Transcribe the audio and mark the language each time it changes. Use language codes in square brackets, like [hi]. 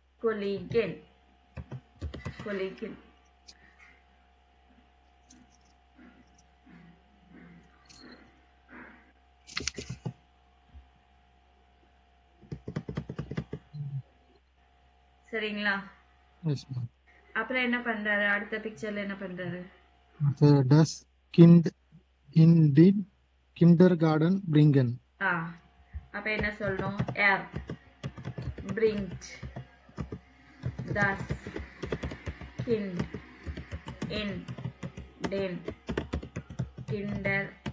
[de] Kollegin Kollegin [ta] சரிங்களா [en] Yes, ma'am. [ta] அப்புறம் என்ன பண்றாரு அடுத்த பிக்சர்ல என்ன பண்றாரு [de] Das Kind in den Kindergarten bringen. [ta] அப்ப என்ன சொல்லணும் [de] er bringt das Kind in den Kindergarten